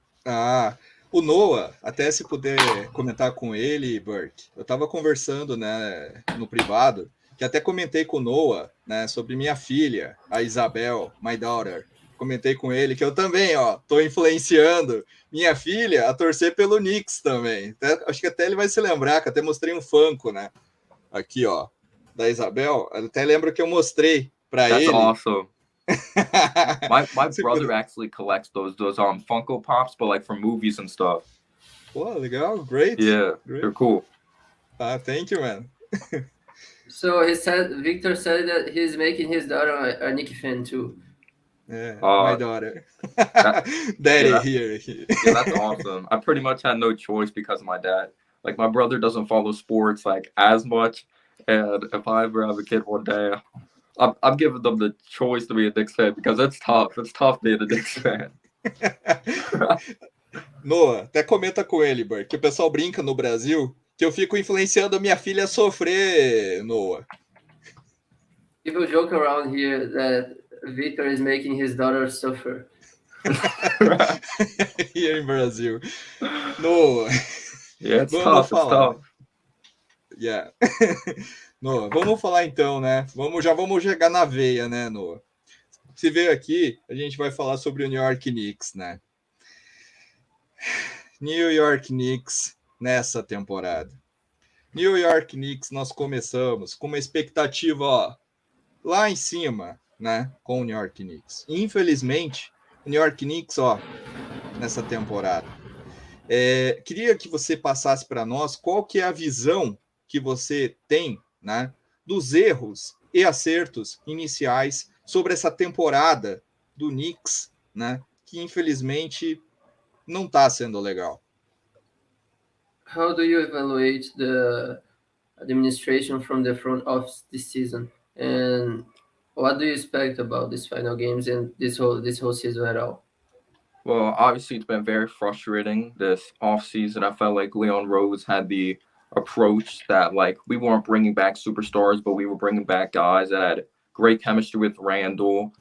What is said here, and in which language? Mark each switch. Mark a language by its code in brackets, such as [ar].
[pt] Ah, o Noah, até se puder comentar com ele, Burt, eu tava conversando, né, no privado, que até comentei com o Noah, né, sobre minha filha, a Isabel, [en] my daughter. [pt] Comentei com ele que eu também, ó, tô influenciando minha filha a torcer pelo Knicks também. Acho que até ele vai se lembrar, que até mostrei um Funko, né, aqui, ó, da Isabel. Eu até lembro que eu mostrei para ele. [en] That's awesome. My brother actually collects those Funko Pops, but like from movies and stuff. [pt] Oh, legal, great. [en] Yeah, great. They're cool. Thank you, man. So Victor said that he's making his daughter a Knicks fan too. Yeah, my daughter. Daddy here. Yeah, that's awesome. I pretty much had no choice because of my dad. Like my brother doesn't follow sports like as much, and if I ever have a kid one day, I'm giving them the choice to be a Knicks fan because it's tough. It's tough being a Knicks fan. [pt] Noah, até comenta com ele, Bert, que o pessoal brinca no Brasil que eu fico influenciando a minha filha a sofrer, Noah. [en] People joke around here that Victor is making his daughter suffer. Here in Brazil. Noah. Yeah, it's tough. It's tough. Yeah. [pt] Noah, vamos falar então, né? Já vamos chegar na veia, né, Noah? Se veio aqui, a gente vai falar sobre o New York Knicks, né? New York Knicks nessa temporada. New York Knicks, nós começamos com uma expectativa, ó, lá em cima, né, com o New York Knicks. Infelizmente, o New York Knicks, ó, nessa temporada. Queria que você passasse para nós qual que é a visão que você tem, né, dos erros e acertos iniciais sobre essa temporada do Knicks, né, que infelizmente não está sendo legal. [en] How do you evaluate the administration from the front office this season? And what do you expect about these final games and this whole season at all? Well, obviously it's been very frustrating this offseason. I felt like Leon Rose had the approach that like we weren't bringing back superstars, but we were bringing back guys that had great chemistry with Randle.